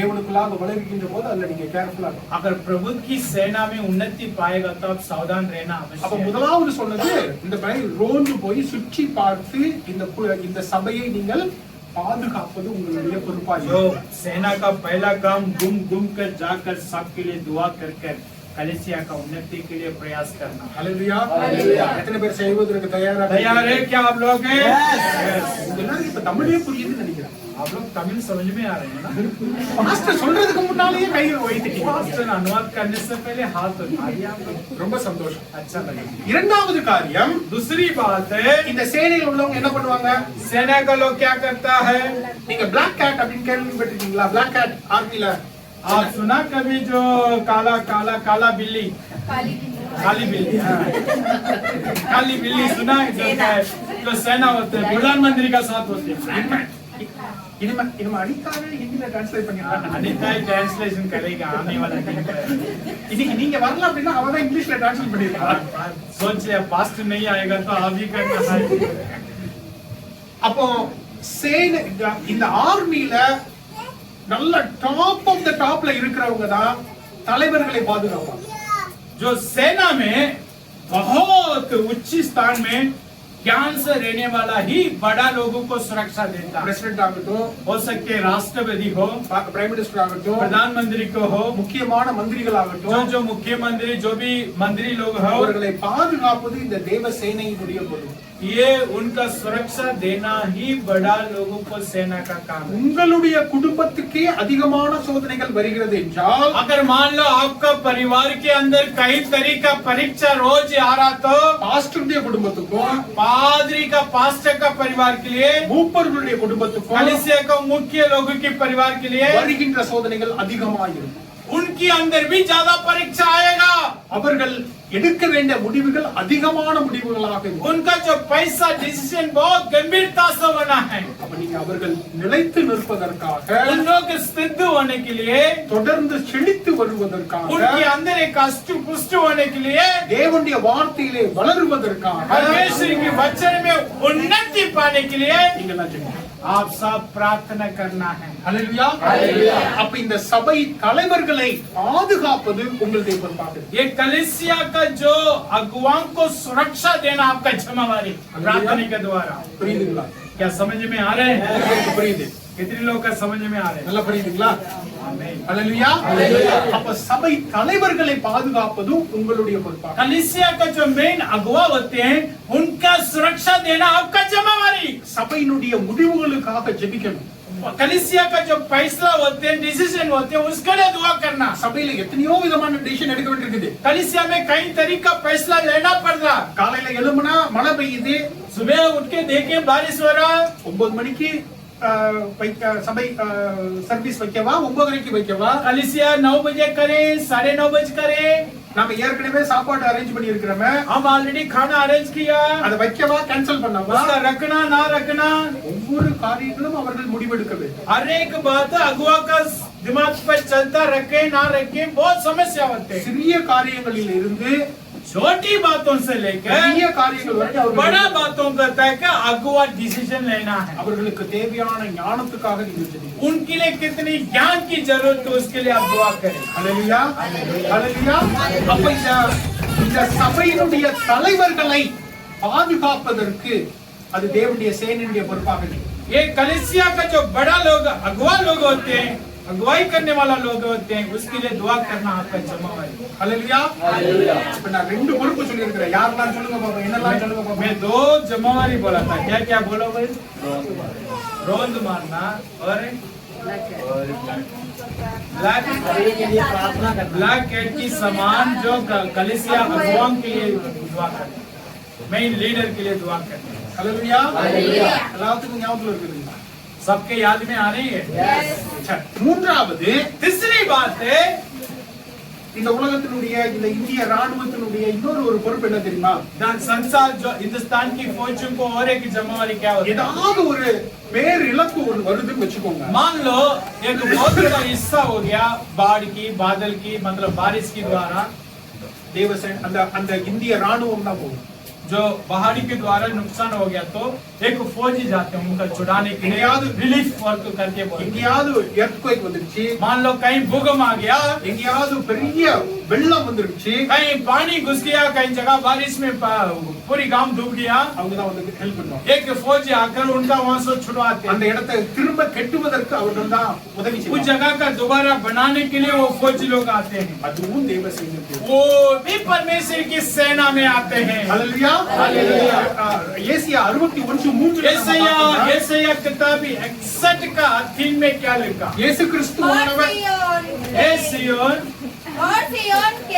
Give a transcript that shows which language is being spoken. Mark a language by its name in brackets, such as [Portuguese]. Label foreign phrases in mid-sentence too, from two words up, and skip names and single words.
[Tamil] தேவனுக்குள்ளாக வளர்கின்ற போது அதுல நீங்க கேர்ஃபுல்லா இருக்கணும். [Hindi] अगर प्रभु की सेना में उन्नति पाएगा तो आप सावधान रहना [Tamil] அப்ப [Hindi] आवश्यक है। [Tamil] முதலாவது சொன்னது, இந்த பையன் ரோந்து போய் சுற்றி பார்த்து இந்த சபையை நீங்கள் பாதுகாப்பது உங்களுடைய பொறுப்பா [Hindi] जो [Tamil] இருக்கும். [Hindi] सेना का पहला काम घूम कर जाकर सबके लिए दुआ कर कलीसिया का उन्नति के लिए प्रयास करना। [Tamil] அல்லேலூயா. அல்லேலூயா. எத்தனை பேர் செய்வதற்கு தயாரா [Hindi] तैयार है क्या आप लोग हैं? [English] Yes. [Tamil] எல்லாரும் இப்ப தமிழே புரியுதுன்னு நினைக்கிறேன். [Hindi] आप लोग तमिल समझ में आ रहे हैं ना? [Tamil] மாஸ்டர் சொல்றதுக்கு முன்னாலேயே கையில் வைத்துட்டீங்க. [Hindi] मास्टर अनुवाद करने से पहले हाथ उठा दिया आप लोग। [Tamil] ரொம்ப சந்தோஷம். [Hindi] अच्छा लगा। [Tamil] இரண்டாவது காரியம், [Hindi] दूसरी बात है, [Tamil] இந்த சேனையில் உள்ளவங்க என்ன பண்ணுவாங்க? [Hindi] सेना का लोग क्या करता है? [Tamil] நீங்க Black Cat அப்படின்னு கேள்விப்பட்டிருக்கீங்களா? Black Cat ஆர்மில [Hindi] आप सुना कभी जो काला बिल्ली, काली बिल्ली, हाँ। काली बिल्ली सुना है? जो सेना होते हैं, प्रधानमंत्री का साथ होते हैं। [Tamil] இனிமே அடிக்காக ஹிந்தில டிரான்ஸ்லேட் பண்ணிருக்காங்க. [Hindi] अनिता ट्रांसलेशन करेगा आने वाला दिन पर। [Tamil] இன்னைக்கு நீங்க வரல அப்படின்னா அவதான் இங்கிலீஷ்ல டிரான்ஸ்லேட் பண்ணிருக்காங்க. [Hindi] सोच लिया पास्ट नहीं आएगा तो आप ही करना है। [Tamil] அப்போ சேனை இந்த ஆர்மில நல்ல [English] top of the topல [Tamil] இருக்கிறவங்க தான் தலைவர்களை பாதுகாப்பாங்க. [Hindi] जो सेना में बहुत उच्च स्थान में ज्ञान से रहने वाला ही बड़ा लोगों को सुरक्षा देता है। [Tamil] பிரசிடென்ட் ஆகட்டும், [Hindi] हो सकते राष्ट्रपति हो, [English] prime minister [Tamil] ஆகட்டும், [Hindi] प्रधानमंत्री को हो, [Tamil] முக்கியமான மந்திரிகள் ஆகட்டும், [Hindi] जो मुख्यमंत्री जो भी मंत्री लोग हो, [Tamil] அவர்களை பாதுகாப்பது இந்த தேவ சேனையினுடைய பொறுப்பு. [Hindi] ये उनका सुरक्षा देना ही बड़ा लोगों को सेना का काम है। [Tamil] உங்களுடைய குடும்பத்துக்கே அதிகமான சோதனைகள் வருகிறது என்றால், [Hindi] अगर मान लो आपका परिवार के अंदर कई तरीका परीक्षा रोज आ रहा तो [Tamil] பாஸ்டருடைய குடும்பத்துக்கும், [Hindi] पादरी का पास्टर का परिवार के लिए, [Tamil] மூப்பர்களுடைய குடும்பத்துக்கும் [Hindi] कलीसिया का मुख्य लोगों के परिवार के लिए [Tamil] வருகின்ற சோதனைகள் அதிகமாயிருக்கும். [Hindi] उनके अंदर भी ज्यादा परीक्षा आएगा। [Tamil] அவர்கள் எடுக்க வேண்டிய முடிவுகள் அதிகமான முடிவுகளாக இருக்கும். [Hindi] उनका जो पैसा डिसीजन बहुत गंभीरता से होना है। [Tamil] அப்ப நீங்க அவர்கள் நிலைத்து நிற்பதற்காக, [Hindi] उन लोग स्थिर होने के लिए, [Tamil] தொடர்ந்து செழித்து வருவதற்காக, [Hindi] उनके अंदर एक अष्ट पुष्ट होने के लिए, [Tamil] தேவனுடைய வார்த்தையிலே வளருவதற்காக [Hindi] परमेश्वर के वचन में उन्नति पाने के लिए [Tamil] நீங்க எல்லாம் ஜெபிக்கணும். [Hindi] आप सब प्रार्थना करना है। [Tamil] ஹalleluya. அப்ப இந்த சபை தலைவர்களை பாதுகாப்பது உங்களுடைய பொறுப்பாக இருக்கு. [Hindi] ये कलीसिया का जो अगुवाओं को सुरक्षा देना आपका जिम्मेवारी प्रार्थना के द्वारा। [Tamil] புரியுதுங்களா? [Hindi] क्या समझ में आ रहे हैं? [Tamil] புரியுது. [Hindi] कितने लोग का समझ में आ रहे हैं? [Tamil] நல்லா புரியுதுங்களா? [Hindi] आमीन। [Tamil] ஹalleluya. அப்ப சபை தலைவர்களை பாதுகாப்பது உங்களுடைய பொறுப்பாக. [Hindi] कलीसिया का जो मेन अगुवा होते हैं उनका सुरक्षा देना आपका जिम्मेवारी। [Tamil] சபையினுடைய முடிவுகளுக்காக ஜெபிக்கணும். [Hindi] कलीसिया का जो फैसला होते हैं डिसीजन होते हैं उसके लिए दुआ करना। [Tamil] சபையில எத்தனையோ விதமான டிசிஷன் எடுக்க வேண்டியிருக்குது. [Hindi] कलीसिया में कई तरीका फैसला लेना पड़ रहा। [Tamil] காலையில எழும்புனா மழை பெய்யுது, [Hindi] सुबह उठ के देखें बारिश हो रहा, [Tamil] 9 மணிக்கு சபை சர்வீஸ் வைக்கவா, 9:30க்கு வைக்கவா, [Hindi] कलीसिया 9 बजे करे, 9:30 बजे करे, [Tamil] நாம ஏற்கனவே சாப்பாடு அரேஞ்ச் பண்ணி இருக்கிறோமே, [Hindi] हम ऑलरेडी खाना अरेंज किया, [Tamil] அதை வைக்கவா கேன்சல் பண்ணவா, [Hindi] उसका रखना ना रखना, [Tamil] ஒவ்வொரு காரியங்களும் அவர்கள் முடிவெடுக்க வேண்டும். [Hindi] हर एक बात अगुवा का दिमाग पर चलता रखे ना रखे बहुत समस्या होते हैं। [Tamil] சிறிய காரியங்களில் இருந்து [Hindi] छोटी बातों से लेकर [Tamil] பெரிய காரியங்கள் வரை [Hindi] बड़ा बातों का तय का अगुवा डिसीजन लेना है। [Tamil] அவர்களுக்கு தேவையான ஞானத்துக்காக நீங்கள் ஜெபிக்கணும். [Hindi] उनके लिए कितनी ज्ञान की जरूरत है उसके लिए आप दुआ करें। [Tamil] ஹalleluya. ஹalleluya. அப்ப இந்த சபையினுடைய தலைவர்களை பாதுகாப்பதற்கு அது தேவனுடைய சேனையினுடைய பொறுப்பாக இருக்கு. [Hindi] ये कलीसिया का जो बड़ा लोग अगुवा लोग होते हैं, अगुवाई करने वाला लोग होते हैं, उसके लिए दुआ करना आपका जिम्मेवारी। [Tamil] ஹalleluya. இப்ப நான் ரெண்டு பொறுப்பு சொல்லி இருக்கிறேன். யாரெல்லாம் சொல்லுங்க பாப்போம், என்னெல்லாம் சொல்லுங்க பாப்போம். [Hindi] मैं 2 जिम्मेवारी बोला था। क्या क्या बोला भाई? रोंद मारना और ब्लैक कैट की समान जो कलीसिया अगुवाओं के लिए दुआ करना, [English] main leader [Hindi] के लिए दुआ करना। [Tamil] ஹalleluya. எல்லாத்துக்கும் ஞாபகம் இருக்குதுங்களா? [Hindi] सबके याद में आ रही है? [Tamil] சரி. மூன்றாவது, [Hindi] तीसरी बात है, [Tamil] இந்த உலகத்தினுடைய இந்த இந்திய ராணுவத்தினுடைய இன்னொரு ஒரு பொறுப்பு என்ன தெரியுமா? [Hindi] संसार जो हिंदुस्तान की फौजों को और एक जिम्मेवारी क्या होती है? [Tamil] ஏதாவது ஒரு பேர் இழப்பு ஒன்று வருதுன்னு வச்சுக்கோங்க. [Hindi] मान लो एक बहुत बड़ा हिस्सा हो गया बाढ़ की, बादल की, मतलब बारिश की द्वारा [Tamil] தேவசேன அந்த இந்திய ராணுவம் தான் போகும். [Hindi] जो पहाड़ी के द्वारा नुकसान हो गया तो एक फौजी जाते हैं उनका छुड़ाने के लिए, [English] relief work [Hindi] करके बोलते हैं। [Tamil] எங்கேயாவது எர்த்குவேக் வந்துருச்சு, [Hindi] मान लो कहीं भूकंप आ गया, [Tamil] எங்கேயாவது பெரிய வெள்ளம் வந்துருச்சு, [Hindi] कहीं पानी घुस गया, कहीं जगह बारिश में पूरी गांव डूब गया, [Tamil] அவங்க தான் வந்து ஹெல்ப் பண்ணுவாங்க. [Hindi] एक फौजी आकर उनका वहां से छुड़वाते [Tamil] அந்த [Hindi] हैं। [Tamil] இடத்தை திரும்ப கட்டுவதற்கு அவர்கள் தான் உதவி [Hindi] उस [Tamil] செய்வாங்க. [Hindi] जगह का दोबारा बनाने के लिए वो फौजी लोग आते हैं। [Tamil] அதுவும் தேவசேனை. [Hindi] वो भी परमेश्वर की सेना में आते हैं। [Tamil] ஹalleluya. ஹalleluya. ஏசியா 61:3 [Hindi] यशायाह किताब 61 का 3 में क्या लिखा? [Tamil] இயேசு கிறிஸ்துவானவர் [Hindi] हे सिय्योन और सिय्योन के